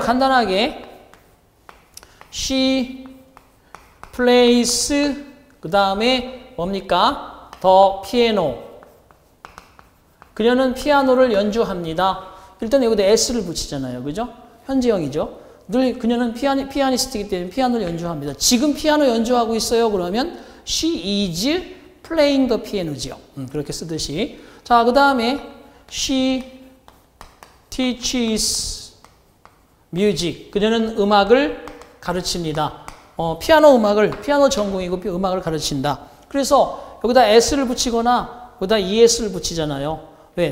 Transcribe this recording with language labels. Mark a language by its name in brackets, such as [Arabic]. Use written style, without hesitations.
[Korean] 간단하게 [English] She plays [Korean] 그 다음에 뭡니까? [English] The piano. [Korean] 그녀는 피아노를 연주합니다. 일단 여기다 s를 붙이잖아요. 그죠? 현재형이죠. 늘 그녀는 피아니스트이기 때문에 피아노를 연주합니다. 지금 피아노 연주하고 있어요. 그러면 [English] she is playing the piano [Korean] 죠. 그렇게 쓰듯이. 자, 그 다음에 [English] she teaches music. [Korean] 그녀는 음악을 가르칩니다. 피아노 전공이고 음악을 가르친다. 그래서 여기다 s를 붙이거나 여기다 es를 붙이잖아요. 왜?